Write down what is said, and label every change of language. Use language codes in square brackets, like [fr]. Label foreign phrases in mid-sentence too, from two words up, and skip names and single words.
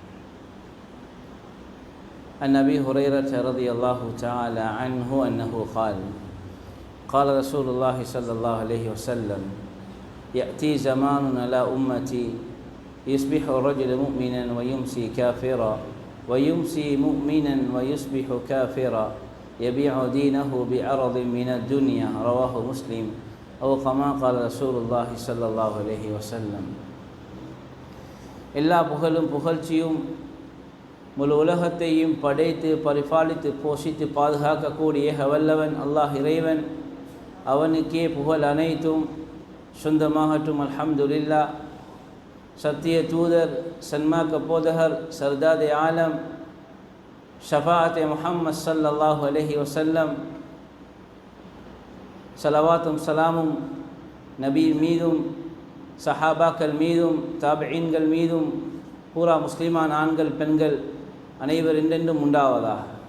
[ar] عن أبي هريرة رضي الله تعالى عنه أنه قال قال رسول الله صلى الله عليه وسلم يأتي زمان على أمتي يصبح الرجل مؤمنا ويمسي كافرا ويمسي مؤمنا ويصبح كافرا يبيع دينه بعرض من الدنيا رواه مسلم أو كما قال رسول الله صلى الله عليه وسلم. [ta] எல்லா புகழும் புகழ்ச்சியும் முழு உலகத்தையும் படைத்து பரிபாலித்து போஷித்து பாதுகாக்கக்கூடிய வல்லவன் அல்லாஹ் இறைவன், அவனுக்கே புகழ் அனைத்தும் சொந்தமாகட்டும். அல்ஹம்துலில்லாஹ். சத்திய தூதர், சன்மார்க்க போதகர், சர்தாதே ஆலம், ஷஃபாஅத்தே முஹம்மது [ar] صلى الله عليه وسلم [ta] ஸலவாத்தும் சலாமும் நபி மீதும் சஹாபாக்கள் மீதும் தாபிஈன்கள் மீதும் பூரா முஸ்லிமான ஆண்கள் பெண்கள் அனைவர் என்றென்றும் உண்டாவதாக.